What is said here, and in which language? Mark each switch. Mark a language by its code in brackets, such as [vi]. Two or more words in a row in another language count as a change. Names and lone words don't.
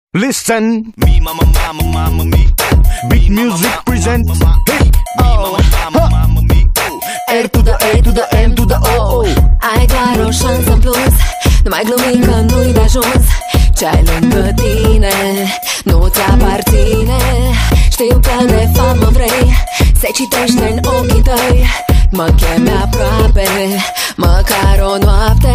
[en] Listen, me mama mama mama me. Beat music present. Hey, oh, mama me. R to the A to the M to the O. [ro] Ai doar o șansă în plus. Nu mai glumi că nu-i de ajuns. Ce-ai lângă tine nu-ți aparține. Știu că de fapt mă vrei. Se citește în ochii tăi. Mă chemi aproape, măcar o noapte.